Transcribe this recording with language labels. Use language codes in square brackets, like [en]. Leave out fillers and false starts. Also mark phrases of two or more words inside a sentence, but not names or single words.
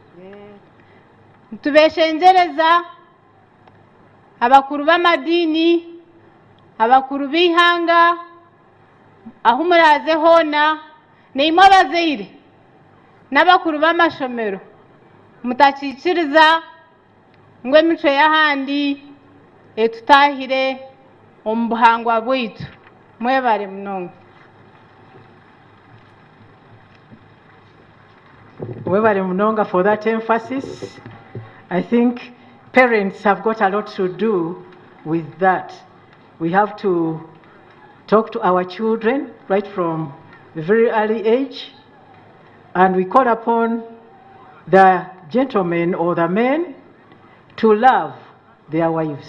[nyn] Tubeshengereza abakuru b'amadini, abakuru b'ihanga, aho muraze hoona, neimwe abazaire n'abakuru b'amashomero mutakikiriza ngu emico y'ahandi etutahire omu buhangwa bwaitu. Mwebare munonga. Mwebare munonga [en] for that emphasis. I think parents have got a lot to do with that. We have to talk to our children right from a very early age, and we call upon the gentlemen or the men to love their wives.